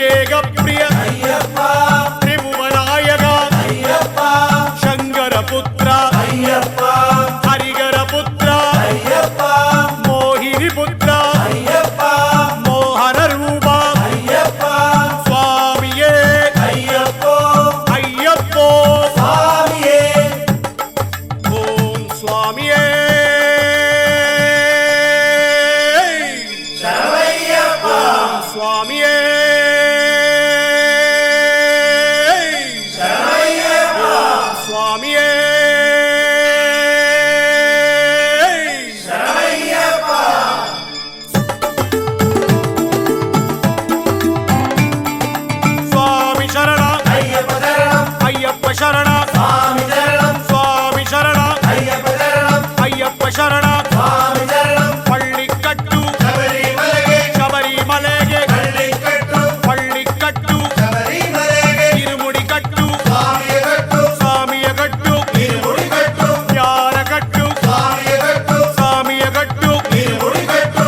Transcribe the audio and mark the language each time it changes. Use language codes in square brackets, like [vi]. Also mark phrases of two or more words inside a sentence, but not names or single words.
[ta] வேகப்பிரிய ஐயப்பா திரிபுவநாயக ஐயப்பா [kn] ಶಂಕರಪುತ್ರ [ta] ஐயப்பா [kn] ಹರಿಗರಪುತ್ರ [ta] ஐயப்பா [kn] ಮೋಹಿನಿಪುತ್ರ [ta] ஐயப்பா [kn] ಮೋಹನ ರೂಪ [ta] ஐயப்பா [kn] ಸ್ವಾಮಿಯೇ [ta] ஐயப்போ [kn] ಅಯ್ಯಪ್ಪೋ [ta] சாமியே [kn] ಓಂ ಸ್ವಾಮಿಯೇ [ta] சரவையப்பா [kn] ಸ್ವಾಮಿಯೇ [ta] சரவையப்பா [kn] ಸ್ವಾಮಿಯೇ [ta] சரவையப்பா [kn] ಸ್ವಾಮಿ ಶರಣ [ta] ஐயப்ப சரணம் [kn] ಅಯ್ಯಪ್ಪ ಶರಣ [ta] சுவாமி சரணம் [kn] ಸ್ವಾಮಿ ಶರಣ [ta] ஐயப்ப சரணம் [kn] ಅಯ್ಯಪ್ಪ ಶರಣ [ta] சுவாமி சரணம் [kn] ಪಳ್ಳಿಕಟ್ಟು ಶಬರಿಮಲೆಗೆ ಶಬರಿಮಲೆಗೆ ಕಳ್ಳಿಕಟ್ಟು ಪಳ್ಳಿಕಟ್ಟು ಶಬರಿಮಲೆಗೆ ಇರುಮುಡಿಕಟ್ಟು ಸ್ವಾಮಿಯ ಕಟ್ಟು ಸ್ವಾಮಿಯ ಗಟ್ಟು ಇರುಮುಡಿ ಕಟ್ಟು ಜ್ಞಾನ ಕಟ್ಟು ಸ್ವಾಮಿಯ ಕಟ್ಟು ಸ್ವಾಮಿಯ ಗಟ್ಟು ಇರುಮುಡಿ ಕಟ್ಟು